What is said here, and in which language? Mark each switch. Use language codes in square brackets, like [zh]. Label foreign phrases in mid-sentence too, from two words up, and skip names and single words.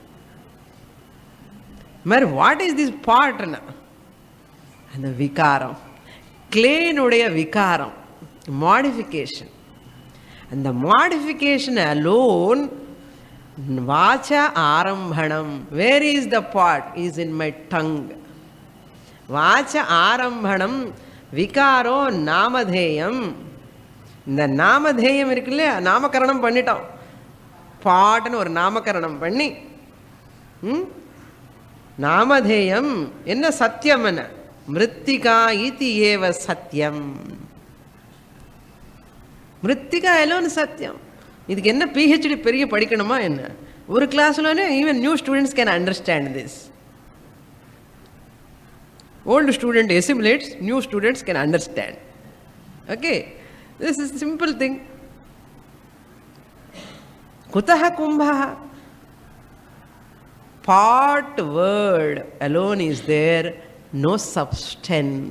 [en] But what is this pot? And the vikaram. Clay nuடைய vikaram. Modification. And the modification alone, [sa] वाच आरम्भणम्. [en] Where is the pot? Is in my tongue. [sa] वाच आरम्भणम्, विकारो नामधेयम्. [ta] இந்த நாமதேயம் இருக்கு இல்லையா, நாமகரணம் பண்ணிட்டோம். பாட்டுன்னு ஒரு நாமகரணம் பண்ணி நாமதேயம் என்ன சத்தியம் என்ன? [sa] मृत्तिका इति एव सत्यम्. மிருத்திகா alone சத்தியம். [ta] இதுக்கு என்ன பிஹெச்டி பெரிய படிக்கணுமா என்ன? ஒரு கிளாஸ்லோనే [en] even new students can understand this. Old student assimilates, new students can understand. Okay, this is simple thing. [sa] कुतः कुम्भः? [en] Part word alone is there, no substance.